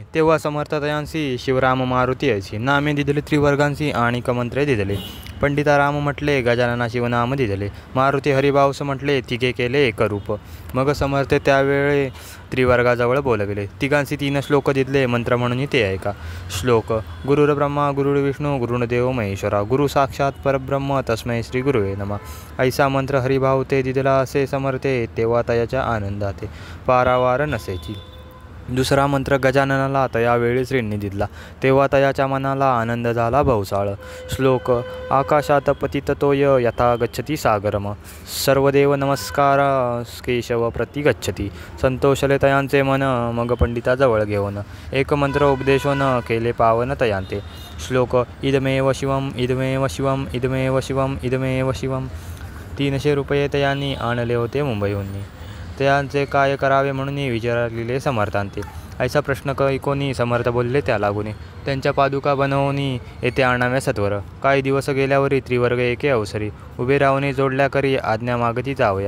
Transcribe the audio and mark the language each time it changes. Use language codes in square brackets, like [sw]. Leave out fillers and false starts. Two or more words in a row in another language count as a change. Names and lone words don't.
[mr] तेव्हा समर्थतयांसी शिवराम मारुती ऐसी नामे दिदले त्रिवर्गांसी आणि मंत्रे दिदले. पंडिता राम म्हटले गजानना शिवनाम दिदले. मारुती हरिभाऊस म्हटले तिघे केले एकरूप. मग समर्थ त्यावेळे त्रिवर्गाजवळ बोलविले. तिघांसी 3 श्लोक दिदले मंत्र म्हणून ते ऐका. [sa] श्लोक गुरुर ब्रह्मा गुरुर्विष्णू गुरुर्देव महेश्वरा गुरु साक्षात परब्रह्म तस्मै श्री गुरुवे नमः. [mr] ऐसा मंत्र हरिभाऊ ते दिदला असे समर्थे. तेव्हा तयाच्या आनंदाते पारावार नसेची. दुसरा मंत्र गजाननाला तयावेळी श्रींनी दिला. तेव्हा तयाच्या मनाला आनंद झाला बहुसाळ. [sa] श्लोक आकाशात पतित तोय यथा गच्छती सागरम सर्वदेव नमस्कार केशव प्रति गच्छती. [mr] संतोषले तयांचे मन मग पंडिताजवळ घेऊन एक मंत्र उपदेशोन केले पावन तयांते. [sa] श्लोक इदमेव शिवम इदमेव शिवम इदमेव शिवम इदमेव शिवम. [mr] 300 रुपये तयांनी आणले होते मुंबईहून. त्यांचे काय करावे म्हणून विचारलेले समर्थांते. ऐसा प्रश्न कोणी समर्थ बोलले त्या लागून. त्यांच्या पादुका बनवून येथे आणाव्या सत्वर. काही दिवस गेल्यावरी त्रिवर्ग एके अवसरी उभे राहून जोडल्या करी आज्ञा मागती जावया.